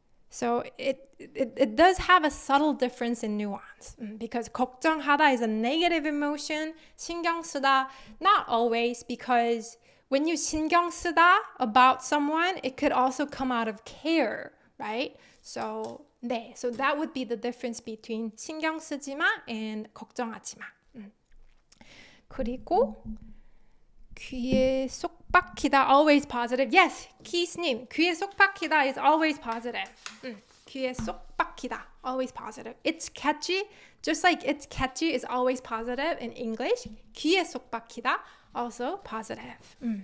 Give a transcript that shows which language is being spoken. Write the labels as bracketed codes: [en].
[en] So it does have a subtle difference in nuance, because 걱정하다 is a negative emotion, 신경쓰다 not always, because when you 신경쓰다 about someone, it could also come out of care, right? So 네, so that would be the difference between 신경쓰지마 and 걱정하지마. [ko] 그리고 귀에 쏙 박히다 [en] always positive. Yes, 키스님 [ko] 귀에 쏙 박히다 [en] is always positive. [ko] 귀에 쏙 박히다 [en] always positive. It's catchy, just like it's catchy is always positive in English. [ko] 귀에 쏙 박히다 [en] also positive.